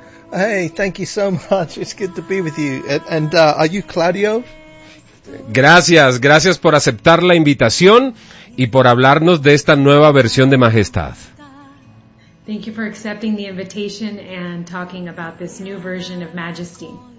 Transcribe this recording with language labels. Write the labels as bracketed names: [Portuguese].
[English] Hey, thank you so much, it's good to be with you. And are you Claudio? [Spanish] Gracias, gracias por aceptar la invitación y por hablarnos de esta nueva versión de Majestad. [English] Thank you for accepting the invitation and talking about this new version of Majesty.